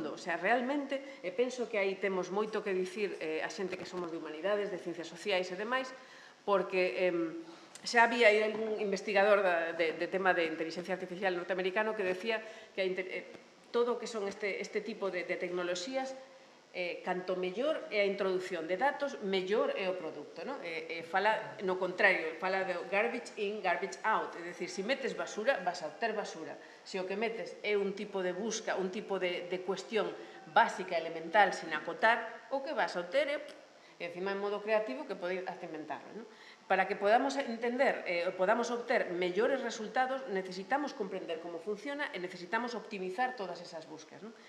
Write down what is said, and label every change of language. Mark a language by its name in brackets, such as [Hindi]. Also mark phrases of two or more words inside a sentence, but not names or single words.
[Galician] O sea, realmente, e penso que aí temos moito que dicir a xente que somos de humanidades, de ciencias sociais e demais, porque xa había aí algún investigador de tema de inteligencia artificial norteamericano que decía que todo o que son este tipo de tecnoloxías, canto mellor é a introducción de datos, mellor é o produto, non? Fala, no contrario, fala de [English] garbage in, garbage out, [Galician] é dicir, se metes basura, vas a obter basura. Se o que metes é un tipo de busca, un tipo de cuestión básica, elemental, sin acotar, o que vas a obter é, encima en modo creativo, que podes hasta inventarlo, non? Para que podamos entender, podamos obter mellores resultados, necesitamos comprender como funciona e necesitamos optimizar todas esas búsquedas, non?